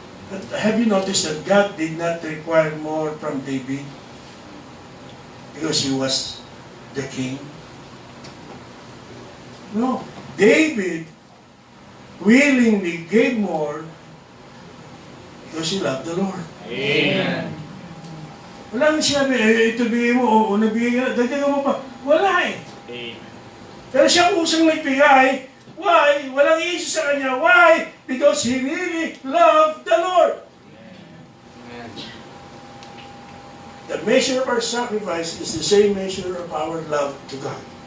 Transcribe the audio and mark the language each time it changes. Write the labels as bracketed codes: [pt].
[en] But have you noticed that God did not require more from David? Because he was the king? No. David willingly gave more because he loved the Lord. Amen. [tl] Wala nang sinabi, ito bigay mo, o nabigay ka, dagdagan mo pa. Wala eh. Amen. Pero siya kusang nagbigay. Why? Walang issue sa kanya. Why? [en] Because he really loved the Lord. Amen. The measure of our sacrifice is the same measure of our love to God.